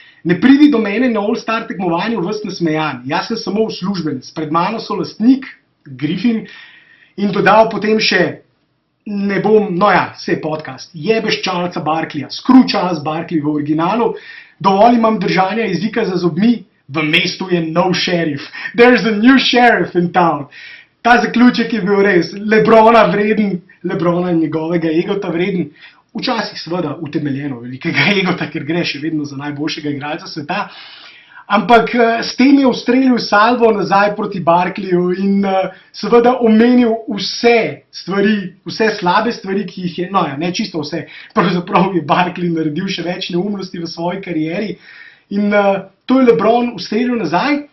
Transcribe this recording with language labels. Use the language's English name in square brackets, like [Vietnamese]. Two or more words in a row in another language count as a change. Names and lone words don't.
[Slovenian] Ne pridi do mene na All-Star tekmovanju ves nasmejan. Jaz sem samo uslužbenec. Pred mano so lastnik, Griffin, in dodal potem še, ne bom, no ja, vse podcast, jebeš Charlesa Barkleyja, [English] screw Charles Barkley [Slovenian] v originalu, dovolj imam držanja jezika za zobmi, v mestu je nov šerif. [English] There's a new sheriff in town. [Slovenian] Ta zaključek je bil res Lebrona vreden, Lebrona in njegovega egota vreden. Včasih seveda utemeljeno velikega egota, ker gre še vedno za najboljšega igralca sveta. Ampak s tem je ustrelil salvo nazaj proti Barkleyju in seveda omenil vse stvari, vse slabe stvari, ki jih je, no ja, ne čisto vse, pravzaprav je Barkley naredil še več neumnosti v svoji karieri in to je LeBron ustrelil nazaj.